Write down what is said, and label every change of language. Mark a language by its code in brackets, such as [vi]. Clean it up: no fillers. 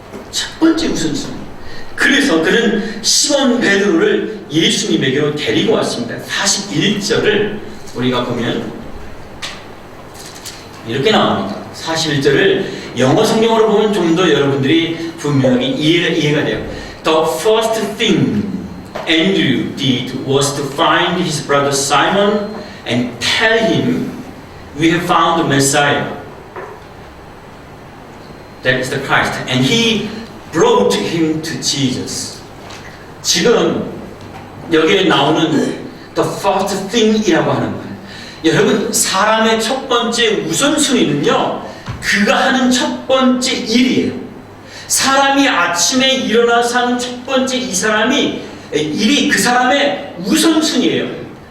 [ko] 첫 번째 우선순위. 그래서 그는 시몬 베드로를 예수님에게로 데리고 왔습니다. 41절을 우리가 보면 이렇게 나옵니다. 41절을 영어 성경으로 보면 좀 더 여러분들이 분명히 이해가 돼요. [en] The first thing Andrew did was to find his brother Simon and tell him, "We have found the Messiah. That is the Christ." And he brought him to Jesus. [ko] 지금 여기에 나오는 [en] the first thing [ko] 이라고 하는 거예요. 여러분, 사람의 첫 번째 우선순위는요, 그가 하는 첫 번째 일이에요. 사람이 아침에 일어나서 하는 첫 번째 이 사람이 일이 그 사람의 우선순위예요.